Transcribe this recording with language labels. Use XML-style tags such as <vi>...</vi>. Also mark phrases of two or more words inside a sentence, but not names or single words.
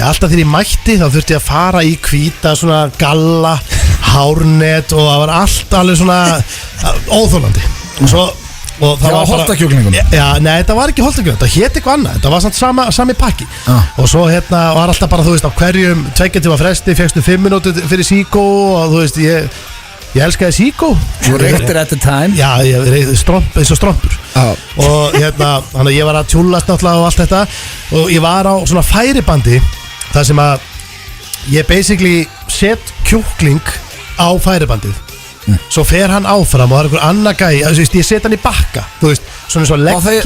<is>Alltaf þegar ég mætti þá þurfti ég að fara í hvíta svona galla, hárnet og það var allt alveg svona óþólandi. Og það var holtakjúklingum? Já, nei, þetta var ekki holtakjúklingum, þetta hét eitthvað annað. Þetta var samt sami pakki. Og svo hérna var alltaf bara, þú veist, á hverjum 2 tíma fresti fékkstu 5 mínútur fyrir síkó og þú veist, ég elskaði síkó. Þú reyktir</is> <en>at the time?</en> <is>Já, ég reykti eins og strompur. Og hérna, þannig að ég var að tjúllast náttúrulega og allt þetta. Og ég var á svona færibandi þar sem að ég basically set kjúkling á færibandið. Svo fer hann áfram og það er einhver annar gæi. Ég set hann í bakka, þú veist, svona eins og leggji.</is>